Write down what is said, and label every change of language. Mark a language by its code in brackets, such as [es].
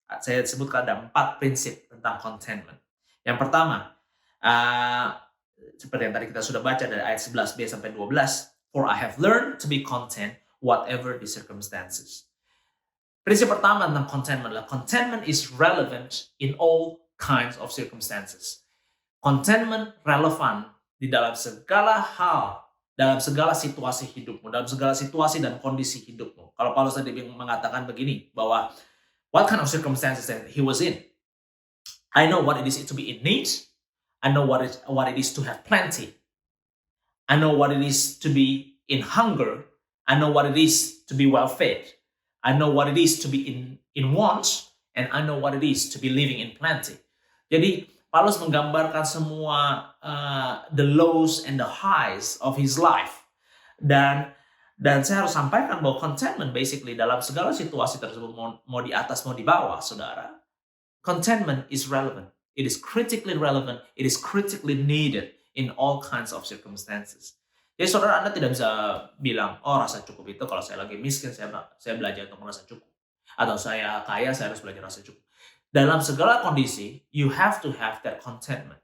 [id] Saya sebutkan ada 4 prinsip tentang contentment. Yang pertama, seperti yang tadi kita sudah baca dari ayat 11b sampai 12, [en] for I have learned to be content whatever the circumstances. [id] Prinsip pertama tentang contentment adalah [en] contentment is relevant in all kinds of circumstances. [id] Contentment relevan di dalam segala hal, dalam segala situasi hidupmu, dalam segala situasi dan kondisi hidupmu. Kalau Paulus tadi mengatakan begini, bahwa [en] what kind of circumstances that he was in? I know what it is to be in need. I know what it is to have plenty. I know what it is to be in hunger. I know what it is to be well fed. I know what it is to be in want. And I know what it is to be living in plenty. [id] Jadi Paulus menggambarkan semua [en] the lows and the highs of his life. [id] Dan saya harus sampaikan bahwa contentment basically dalam segala situasi tersebut, mau di atas mau di bawah, saudara, [en] contentment is relevant. It is critically relevant. It is critically needed in all kinds of circumstances. [id] Jadi saudara, Anda tidak bisa bilang, oh rasa cukup itu kalau saya lagi miskin, saya belajar untuk merasa cukup. Atau saya kaya, saya harus belajar rasa cukup. Dalam segala kondisi, [en] you have to have that contentment.